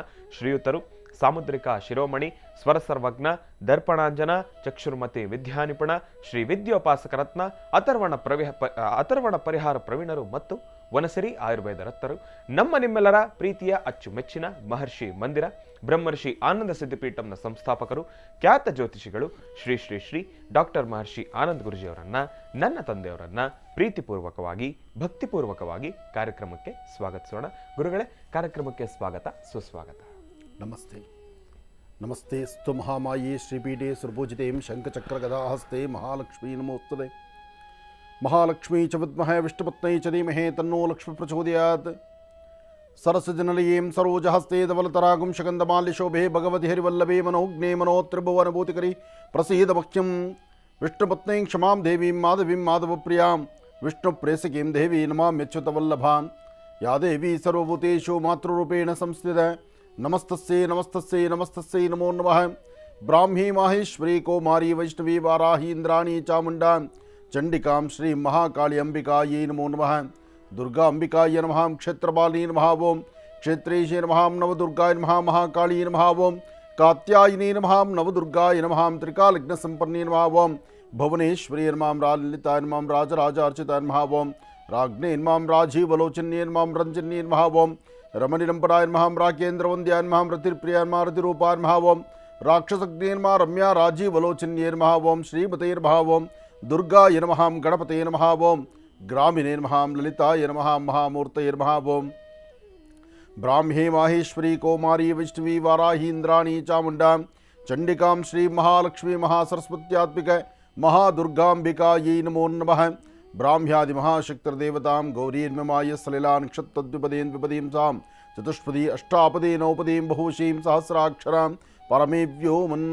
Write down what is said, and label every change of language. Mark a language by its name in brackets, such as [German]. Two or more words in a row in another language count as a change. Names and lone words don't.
[Kannada] ಶ್ರೀಯುತರು ಸಾಮುದ್ರಿಕ ಶಿರೋಮಣಿ, ಸ್ವರ ಸರ್ವಜ್ಞ, ದರ್ಪಣಾಂಜನ, ಚಕ್ಷುರ್ಮತಿ ವಿದ್ಯಾನಿಪುಣ, ಶ್ರೀ ವಿದ್ಯೋಪಾಸಕ ರತ್ನ, ಅಥರ್ವಣ ಪರಿಹಾರ ಪ್ರವೀಣರು ಮತ್ತು ವನಸಿರಿ ಆಯುರ್ವೇದ ರತ್ನರು, ನಮ್ಮ ನಿಮ್ಮೆಲ್ಲರ ಪ್ರೀತಿಯ ಅಚ್ಚುಮೆಚ್ಚಿನ ಮಹರ್ಷಿ ಮಂದಿರ ಬ್ರಹ್ಮರ್ಷಿ ಆನಂದ ಸಿದ್ಧಿಪೀಠಂನ ಸಂಸ್ಥಾಪಕರು, ಖ್ಯಾತ ಜ್ಯೋತಿಷಿಗಳು ಶ್ರೀ ಶ್ರೀ ಶ್ರೀ ಡಾಕ್ಟರ್ ಮಹರ್ಷಿ ಆನಂದ್ ಗುರುಜಿಯವರನ್ನ, ನನ್ನ ತಂದೆಯವರನ್ನ ಪ್ರೀತಿಪೂರ್ವಕವಾಗಿ ಭಕ್ತಿಪೂರ್ವಕವಾಗಿ ಕಾರ್ಯಕ್ರಮಕ್ಕೆ ಸ್ವಾಗತಿಸೋಣ. ಗುರುಗಳೇ, ಕಾರ್ಯಕ್ರಮಕ್ಕೆ ಸ್ವಾಗತ, ಸುಸ್ವಾಗತ. ನಮಸ್ತೆ. [Sanskrit] ನಮಸ್ತೆ ಸ್ತು ಮಹಾಮಾಯೇ ಶ್ರೀಪೀಠೆ ಸುರಪೂಜಿತೇಂ ಶಂಖಚಕ್ರಗದಾಹಸ್ತೆ ಮಹಾಲಕ್ಷ್ಮೀ ನಮೋಸ್ತುತೆ. ಮಹಾಲಕ್ಷ್ಮೀ ಚ ವಿದ್ಮಹೇ ವಿಷ್ಣುಪತ್ನೇ ಚ ಧೀಮಹಿ ತನ್ನೋ ಲಕ್ಷ್ಮೀ ಪ್ರಚೋದಯಾತ್. ಸರಸಜನಲಯೀಂ ಸರೋಜಹಸ್ತೆ ಧವಲತರಾಗುಂ ಶಗಂಧಮಾಲ್ಯಶೋಭೆ ಭಗವತಿ ಹರಿವಲ್ಲಭೆ ಮನೋಜ್ಞೆ ಮನೋತ್ರಿಭುವನಭೂತಿಕರಿ ಪ್ರಸೀದ ಭಕ್ಷ್ಯಂ. ವಿಷ್ಣುಪತ್ನೀಂ ಕ್ಷಮಾಂ ದೇವೀಂ ಮಾಧವೀಂ ಮಾಧವಪ್ರಿಯಾಂ ವಿಷ್ಣುಪ್ರೇಸಕೀಂ ದೇವಿ ನಮಾಮ್ಯಚ್ಯುತವಲ್ಲಭಾಂ. ಯಾ ದೇವಿ ಸರ್ವಭೂತೇಷು ಮಾತೃರೂಪೇಣ ಸಂಸ್ಥಿತ. ನಮಸ್ತಸ್ಯೈ ನಮಸ್ತಸ್ಯೈ ನಮಸ್ತಸ್ಯೈ ನಮೋ ನಮಃ. ಬ್ರಾಹ್ಮೀ ಮಾಹೇಶ್ವರಿ ಕೌಮಾರಿ ವೈಷ್ಣವಿ ವಾರಾಹಿ ಇಂದ್ರಾಣಿ ಚಾಮುಂಡಾ ಚಂಡಿಕಾಂ ಶ್ರೀ ಮಹಾಕಾಳಿ ಅಂಬಿಕಾಯೈ ನಮೋ ನಮಃ. ದುರ್ಗಾ ಅಂಬಿಕಾಯ ನಮಃ. ಕ್ಷೇತ್ರಪಾಲಿನಿ ನಮಃ ಓಂ. ಕ್ಷೇತ್ರೇಶೇ ನಮಃ. ನವದುರ್ಗಾಯ ನಮಃ. ಮಹಾಕಾಳಿ ನಮಃ ಓಂ. ಕಾತ್ಯಾಯಿನಿ ನಮಃ. ನವದುರ್ಗಾಯ ನಮಃ. ತ್ರಿಕಾಲಗ್ನ ಸಂಪನ್ನೇ ನಮಃ ಓಂ. ಭುವನೇಶ್ವರಿ ನಮಃ. ರಾಜಲಲಿತಾಯ ನಮಃ. ರಾಜರಾಜಾರ್ಚಿತಾಯ ನಮಃ ಓಂ. ರಾಜ್ಞೇ ನಮಃ. ರಾಜೀವಲೋಚನ್ಯೇ ನಮಃ. ರಂಜನ್ಯೇ ನಮಃ ಓಂ. ರಮಣಿರಂಪರಾಯ ನಮಃ. ರಾಕೇಂದ್ರವಂದ್ಯಾಯ ನಮಃ. ರತಿರ್ಪ್ರಿಯಾಯ ನಮಃ. ರತಿರೂಪಾಯ ನಮಃ ಓಂ. ರಾಕ್ಷಸಗ್ನೇ ನಮಃ. ರಮ್ಯಾ ರಾಜೀವಲೋಚನ್ಯೇ ನಮಃ ಓಂ. ಶ್ರೀಮತೇ ನಮಃ ಓಂ. ದುರ್ಗಾಯ ನಮಃ. ಗಣಪತೇ ನಮಃ ಓಂ. ಗ್ರಾಮಿಣೇ ನಮಃ. ಲಲಿತಾಯ ನಮಃ. ಮಹಾಮೂರ್ತಯೇ ನಮಃ ಓಂ. ಬ್ರಾಹ್ಮೇ ಮಾಹೇಶ್ವರಿ ಕೌಮಾರಿ ವೈಷ್ಣವಿ ವಾರಾಹಿ ಇಂದ್ರಾಣಿ ಚಾಮುಂಡಾ ಚಂಡಿಕಾಂ ಶ್ರೀ ಮಹಾಲಕ್ಷ್ಮೀ ಮಹಾಸರಸ್ವತ್ಯಾತ್ಮಿಕ ಮಹಾದುರ್ಗಾಂಬಿಕಾಯೈ ನಮೋ ನಮಃ. ಬ್ರಾಹ್ಮ್ಯಾದಿ ಮಹಾಶಕ್ತಿರ್ದೇವತಾಂ ಗೌರೀರ್ಮಮಾಯ ಸಲಿಲಾ ನಕ್ಷತ್ರದ್ವಿಪದೇನ್ ವಿಪದೀಂ ಸಾಂ ಚತುಷ್ಪದಿ ಅಷ್ಟಾಪದೇ ನೌಪದೀಂ ಬಹುಶೀಂ ಸಹಸ್ರಾಕ್ಷರಾಂ ಪರಮೇವ್ಯೋಮನ್.